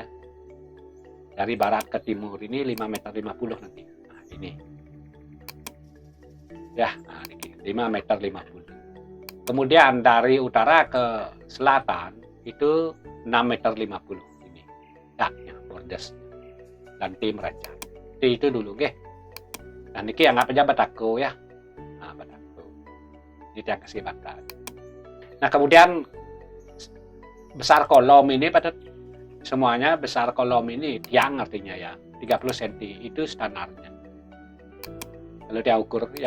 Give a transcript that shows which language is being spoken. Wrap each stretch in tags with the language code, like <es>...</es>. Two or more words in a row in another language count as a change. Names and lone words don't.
<id>Dari barat ke timur ini 5,50 meter nanti. Nah, ini. Ya, nah, ini 5,50 meter. Kemudian dari utara ke selatan itu 6,50 meter ini. Daknya, bordes. Lantai merajat. Itu dulu, nggih. Nah, niki anggap aja batako ya. Nah, batako. Ini yang kasih bakat. Nah, kemudian besar kolom ini pada semuanya besar kolom ini tiang artinya ya 30 cm itu standarnya. Kalau dia ukur ya.</id>